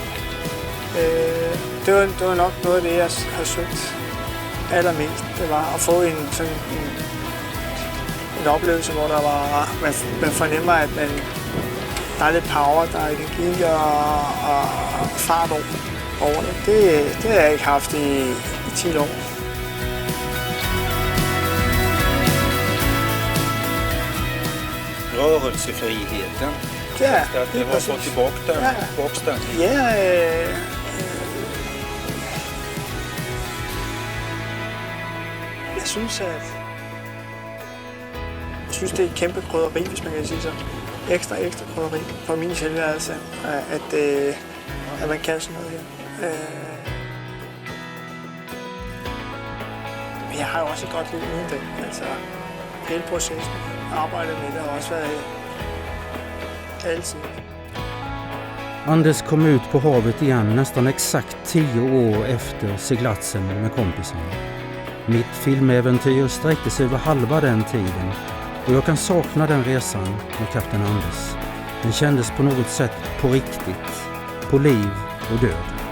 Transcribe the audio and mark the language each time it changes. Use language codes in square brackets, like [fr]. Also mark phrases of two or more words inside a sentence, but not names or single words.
[da] Det var nok noget af det, jeg har søgt allermest. Det var at få en oplevelse, hvor der var, man fornemmer, at der er lidt power, der er energi og fart over det. Det har jeg ikke haft i 10 år. [sv] Rörelsefriheten. Ja, att det har fått tillbaka den. [da] Ja, jeg synes, det er et kæmpe krydderi, hvis man kan sige så. Ekstra krydderi for min selvværelse, at man kan sådan noget her. Men jeg har jo også et godt liv uden det. Altså, hele processen, arbejdet med det har også været altid. [sv] Anders kom ut på havet igen nästan exakt 10 år efter seglatsen med kompisarna. Mitt filmäventyr sträckte sig över halva den tiden och jag kan sakna den resan med kapten Anders. Den kändes på något sätt på riktigt, på liv och död.